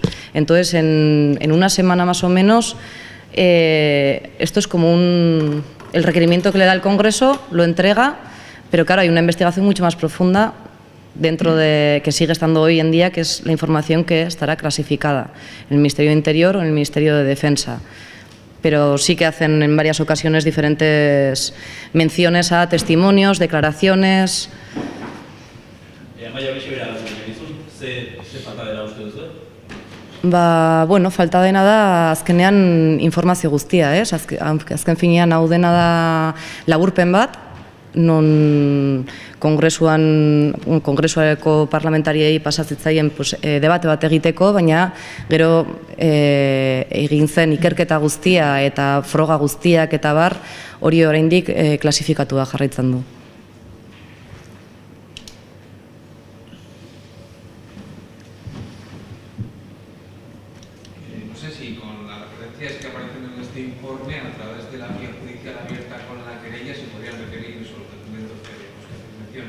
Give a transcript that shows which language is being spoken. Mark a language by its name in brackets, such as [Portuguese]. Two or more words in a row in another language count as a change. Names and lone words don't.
[Spanish] Entonces, en una semana más o menos, esto es como el requerimiento que le da el Congreso, lo entrega, pero claro, hay una investigación mucho más profunda dentro de que sigue estando hoy en día, que es la información que estará clasificada en el Ministerio de Interior o en el Ministerio de Defensa. Pero sí que hacen en varias ocasiones diferentes menciones a testimonios, declaraciones. [Basque] Ze falta dela uste duzu? Bueno, falta dena da azkenean informazio guztia, ez? Azken finean hau dena da laburpen bat, non kongresuako parlamentariei pasatzetzaien debate bat egiteko, baina gero egin zen ikerketa guztia eta froga guztiak eta bar, hori oraindik klasifikatua jarraitzen du. [Spanish] No sé si con las referencias que aparecen en este informe, a través de la vía judicial abierta con la querella, se podrían requerir esos documentos que mencionan.